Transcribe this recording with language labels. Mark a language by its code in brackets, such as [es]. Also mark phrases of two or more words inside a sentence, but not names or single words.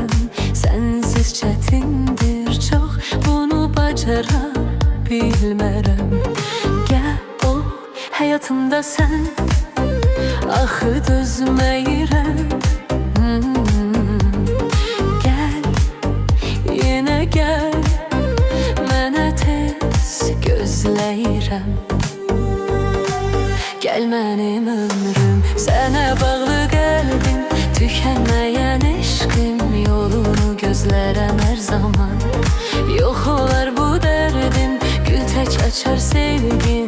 [tr] Sensiz çetindir çok, bunu [az] bacara bilmərəm. [tr] Gel ol hayatımda sen. [az] Axı dözməyirəm. [tr] Gel, yine gel. [az] Mənə tez gözləyirəm. Gel mənim ömrüm, sənə bağlı qəlbim. Tükənməyən eşqim, yolunu gözlərəm hər zaman. Yox olar bu dərdim, gül tək açar sevgin.